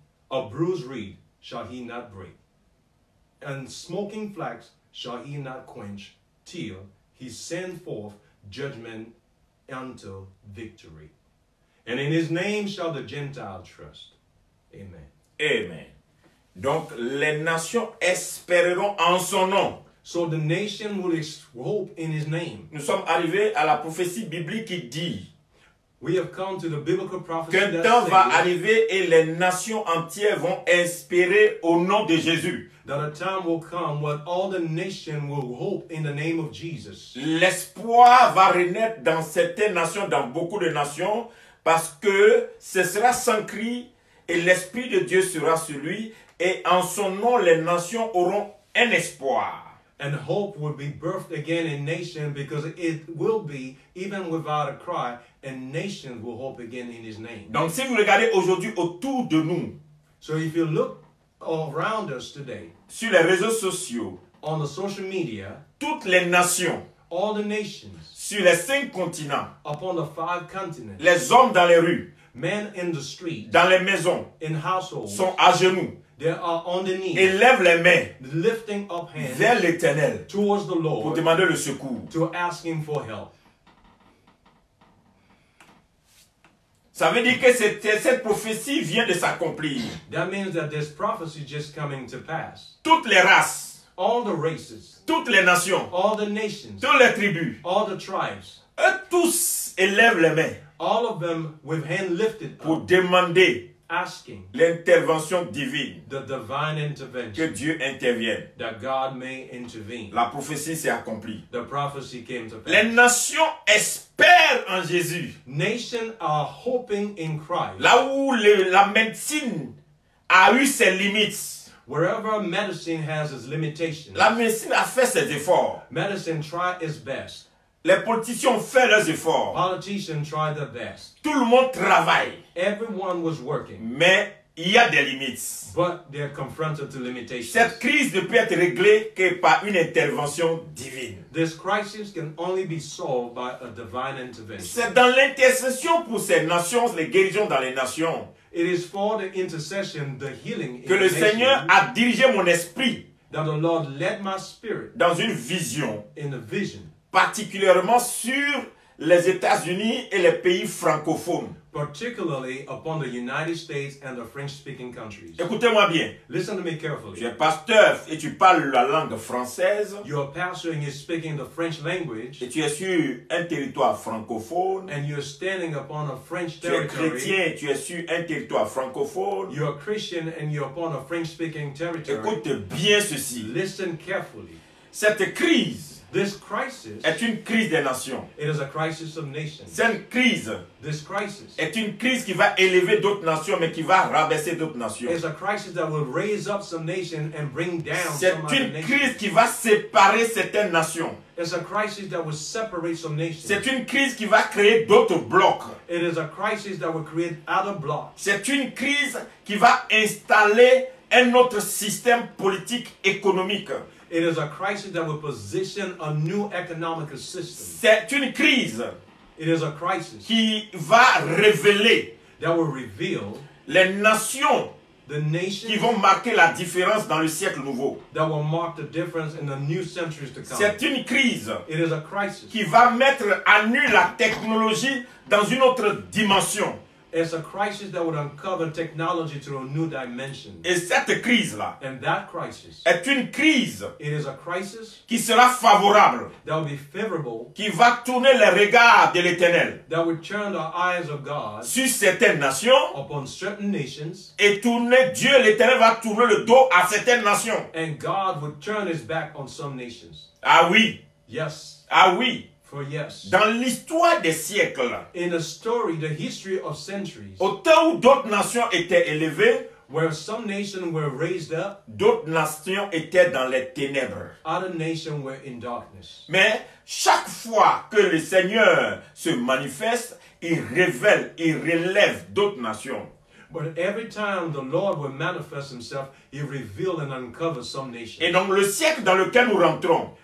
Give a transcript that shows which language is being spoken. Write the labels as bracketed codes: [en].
[en] A bruised reed shall he not break, and smoking flax shall he not quench, till he send forth judgment unto victory. And in his name shall the Gentiles trust. Amen. [fr] Amen. Donc, les nations espéreront en son nom. [en] So the nation will hope in his name. [fr] Nous sommes arrivés à la prophétie biblique qui dit [en] We have come to the biblical prophecy [fr] qu'un [en] that [fr] temps va [en] says [fr] arriver et les nations entières vont espérer au nom de Jésus. [en] that a time will come when all the nation will hope in the name of Jesus. [fr] L'espoir va renaître dans certaines nations, dans beaucoup de nations, parce que ce sera sans cri et l'Esprit de Dieu sera sur lui et en son nom les nations auront un espoir. [en] And hope will be birthed again in nation, because it will be, even without a cry, and nations will hope again in his name. [fr] Donc si vous regardez aujourd'hui autour de nous, [en] So if you look around us today, [fr] sur les réseaux sociaux, [en] on the social media, [fr] toutes les nations, [en] all the nations, [fr] sur les 5 continents, [en] upon the 5 continents, [fr] les hommes dans les rues, [en] men in the street, [fr] dans les maisons, [en] in households, [fr] sont à genoux [en] they are on the knees, [fr] et lèvent les mains [en] lifting up hands [fr] vers l'Éternel [en] towards the [fr] pour [en] Lord [fr] demander le secours. [en] to ask him for help. [fr] Ça veut dire que cette prophétie vient de s'accomplir. [en] That means that this prophecy is just coming to pass. [fr] Toutes les races, [en] All the races, [fr] toutes les nations, [en] all the nations, [fr] toutes les tribus, [en] all the tribes, [fr] eux tous élèvent les mains [en] all of them with hand lifted [fr] pour [en] up, [fr] demander [en] asking [fr] l'intervention divine, [en] the divine [fr] que [en] intervention, [fr] Dieu intervienne. [en] that God may intervene. [fr] La prophétie s'est accomplie. [en] The prophecy came to [fr] Les [en] pass. [fr] nations espèrent en Jésus. [en] Nations are hoping in Christ. [fr] Là où la médecine a eu ses limites, [en] Wherever medicine has its limitations, [fr] la médecine a fait ses efforts. [en] medicine tried its best. [fr] Les politiciens ont fait leurs efforts. [en] Politicians tried their best. [fr] Tout le monde travaille. [en] Everyone was working, [fr] Mais il y a des limites. [en] but they're confronted to limitations. [fr] Cette crise ne peut être réglée que par une intervention divine. [en] This crisis can only be solved by a divine intervention. [fr] C'est dans l'intercession pour ces nations, les guérisons dans les nations, [en] It is for the intercession, the healing in [fr] que le [en] the [fr] Seigneur [en] nation, [fr] a dirigé mon esprit [en] that the Lord led my spirit [fr] dans une vision, [en] in a vision, [fr] particulièrement sur les États-Unis et les pays francophones. [en] particularly upon the United States and the French-speaking countries. [fr] Écoutez-moi bien. [en] Listen to me [fr] Tu [en] carefully. [fr] es pasteur et tu parles la langue française [en] You're a pastor and you're speaking the French language, [fr] et tu es sur un territoire francophone. [en] and you're standing upon a French [fr] Tu es [en] territory. [fr] chrétien et tu es sur un territoire francophone. [en] You're a Christian and you're upon a French-speaking territory. [fr] Écoute bien ceci. [en] Listen carefully. [fr] Cette crise [en] This crisis, [fr] est une crise des nations. [en] it is a crisis of nations. [fr] Cette crise [en] This crisis [fr] est une crise qui va élever d'autres nations, mais qui va rabaisser d'autres nations. [en] is a crisis that will raise up some nation and bring down [fr] C'est [en] some other [fr] une crise [en] nations. [fr] qui va séparer certaines nations. [en] It's a crisis that will separate some nations. [fr] C'est une crise qui va créer d'autres blocs. [en] It is a crisis that will create other blocks. [fr] C'est une crise qui va installer un autre système politique économique. [en] It is a crisis that will position a new economic system. [fr] C'est une crise [en] It is a crisis [fr] qui va révéler [en] that will reveal [fr] les nations [en] the [fr] qui [en] nations [fr] vont marquer la différence dans le siècle nouveau. [en] that will mark the difference in the new centuries to come. [fr] C'est une crise [en] It is a crisis. [fr] qui va mettre à nu la technologie dans une autre dimension. [en] It's a crisis that would uncover technology to a new dimension. [fr] Et cette crise-là [en] And that crisis, [fr] est une crise [en] it is a crisis [fr] qui sera favorable, [en] that will be favorable, [fr] qui va tourner les regards de l'Éternel [en] that would turn the eyes of God [fr] sur certaines nations [en] upon certain nations, [fr] et tourner, Dieu l'Éternel va tourner le dos à certaines nations. [en] and God would turn his back on some nations. [fr] Ah oui, [en] Yes, [fr] ah oui. [en] for yes. [fr] Dans l'histoire des siècles, [en] In a story, the history of centuries, [fr] au temps où d'autres nations étaient élevées, [en] where some nations were raised up, [fr] d'autres nations étaient dans les ténèbres. [en] other nations were in darkness. [fr] Mais chaque fois que le Seigneur se manifeste, il révèle, il relève d'autres nations. [en] But every time the Lord will manifest himself, he reveal and uncover some nations. [fr] Et donc le siècle dans lequel nous rentrons,